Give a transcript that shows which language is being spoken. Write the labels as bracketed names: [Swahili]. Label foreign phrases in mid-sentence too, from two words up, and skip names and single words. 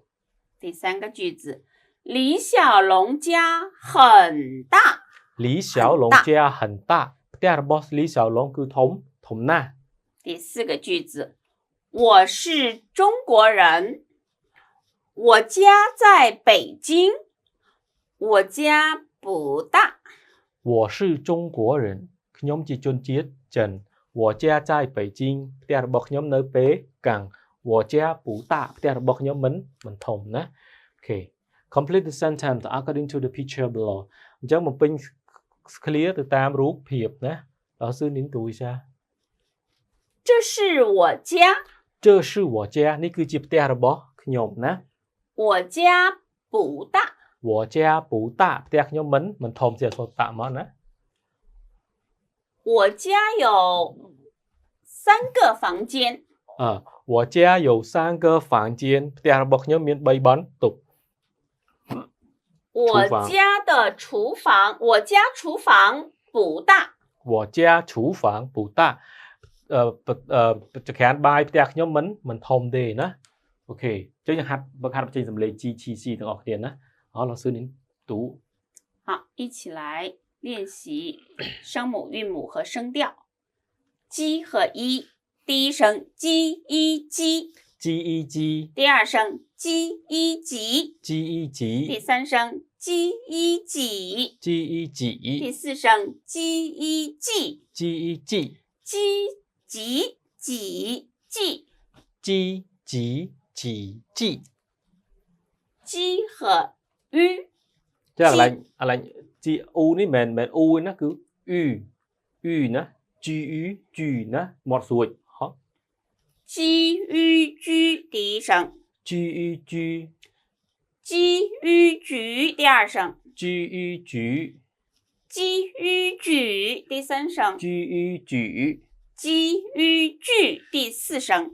[Chinese] 第三个句子李小龙家很大李小龙家很大 [Khmer] ផ្ទះរបស់លី小龙គឺធំណាស់ [Chinese] 第四个句子我是中国人我家在北京我家不大我是中国人 [Khmer] ខ្ញុំជាជនជាតិចិន [Chinese] 我家在北京 [Khmer] ផ្ទះរបស់ខ្ញុំនៅប៉េកាំង [Chinese] 我家不大 [Khmer] ផ្ទះរបស់ខ្ញុំមិនធំណាអូខេ [English] complete the sentence according to the picture below [Khmer] អញ្ចឹងបំពេញ clear ទៅតាមរូបភាពណា [Chinese] 老师您读一下这是我家这是我家 [Khmer] នេះគឺជាផ្ទះរបស់ខ្ញុំណា [Chinese] 我家不大我家不大 [Khmer] ផ្ទះខ្ញុំមិនធំជាអក្សរតាមកណា [Chinese] 我家有3个房间我家有3个房间 [Khmer] ផ្ទះរបស់ខ្ញុំមាន3បន្ទប់ [Chinese] 我家的厨房我家厨房不大我家厨房不大 [Khmer] ចក្រានបាយផ្ទះខ្ញុំមិនធំទេណាអូខេអញ្ចឹងយើងហាត់បញ្ចេញសំឡេង G T C ទាំងអស់គ្នាណា [Chinese] 好老师您读好一起来练习声母韵母和声调鸡和一第一声鸡一鸡鸡一鸡第二声鸡一几鸡一几第三声鸡一几鸡一几第四声鸡一季鸡一季鸡几几季鸡几几季鸡和鱼 chứอะไรจีอูนี่แมนอูนะคืออูนะจีอูจีนะหมดสวยฮะ 鸡鱼居第一声 จีอูจี 鸡与举第二声，居于举，鸡与举第三声，居于举，鸡与句第四声，